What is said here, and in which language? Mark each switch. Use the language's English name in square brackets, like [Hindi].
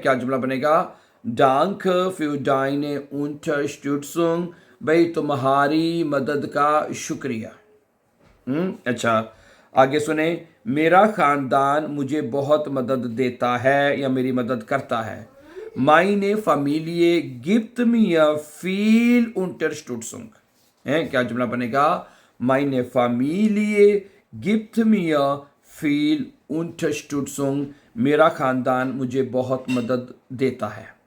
[Hindi] क्या जुमला बनेगा? [German] danke für deine Unterstützung, [Hindi] भाई तुम्हारी मदद का शुक्रिया। अच्छा, आगे सुने, मेरा खानदान मुझे बहुत मदद देता है या मेरी मदद करता है। [German] meine Familie gibt mir viel Unterstützung है। [Hindi] क्या जुमला बनेगा? [German] meine Familie gibt mir viel Unterstützung, [Hindi] मेरा खानदान मुझे बहुत मदद देता है।